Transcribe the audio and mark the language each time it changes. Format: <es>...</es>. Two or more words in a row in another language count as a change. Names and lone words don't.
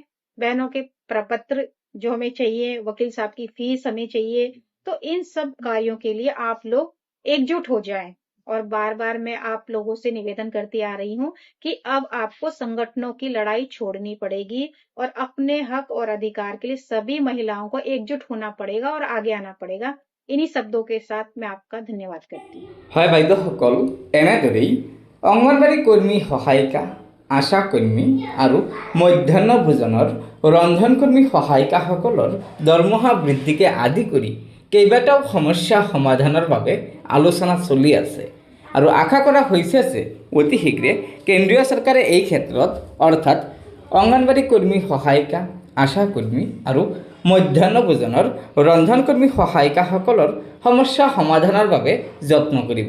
<hi>बहनों के प्रपत्र जो हमें चाहिए, वकील साहब की फीस हमें चाहिए, तो इन सब कार्यों के लिए आप लोग एकजुट हो जाएं। और बार बार मैं आप लोगों से निवेदन करती आ रही हूँ कि अब आपको संगठनों की लड़ाई छोड़नी पड़ेगी और अपने हक और अधिकार के लिए सभी महिलाओं को एकजुट होना पड़ेगा और आगे आना पड़ेगा। इन्हीं शब्दों के साथ मैं आपका धन्यवाद करती हूँ।</hi> <as>হয় বাইদেউসকল, এনেদৰেই অংগনবাড়ী কৰ্মী সহায়িকা, আশা কৰ্মী আৰু মধ্যাহ্ন ভোজনৰ ৰন্ধনকৰ্মী সহায়িকাসকলৰ দৰমহা বৃদ্ধিকে আদি কৰি কেইবাটাও সমস্যা সমাধানৰ বাবে আলোচনা চলি আছে আৰু আশা কৰা হৈছে যে অতি শীঘ্ৰে কেন্দ্ৰীয় চৰকাৰে এই ক্ষেত্ৰত অৰ্থাৎ অংগনবাড়ী কৰ্মী সহায়িকা, আশা কৰ্মী আৰু মধ্যাহ্ন ভোজনৰ ৰন্ধনকৰ্মী সহায়িকাসকলৰ সমস্যা সমাধানৰ বাবে যত্ন কৰিব।</as>